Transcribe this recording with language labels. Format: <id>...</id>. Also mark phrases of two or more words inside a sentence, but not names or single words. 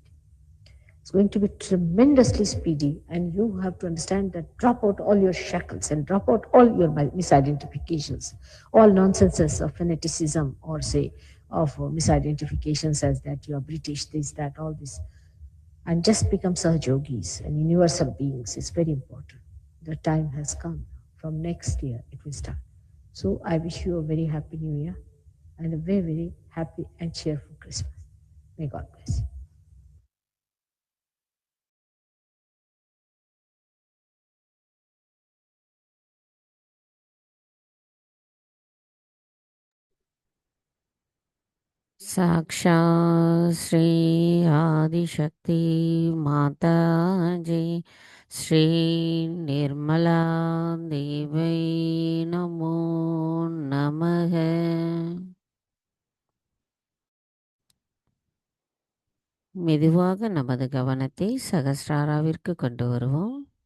<en>It's going to be tremendously speedy, and you have to understand that drop out all your shackles and drop out all your misidentifications, all nonsenses of fanaticism or say of misidentifications as that you are British, this, that, all this, and just become Sahaj Yogis and universal beings. It's very important. The time has come. From next year, it will start. So I wish you a very happy New Year and a very, very happy and cheerful Christmas. May God bless you.</en> <sa>साक्षात् श्री आदिशक्ति माता जी श्री निर्मला देवी नमो नमः.</sa> <ta>மெதுவாக நமது கவனத்தை சகஸ்ராராவிற்கு கொண்டு வருவோம்.</ta>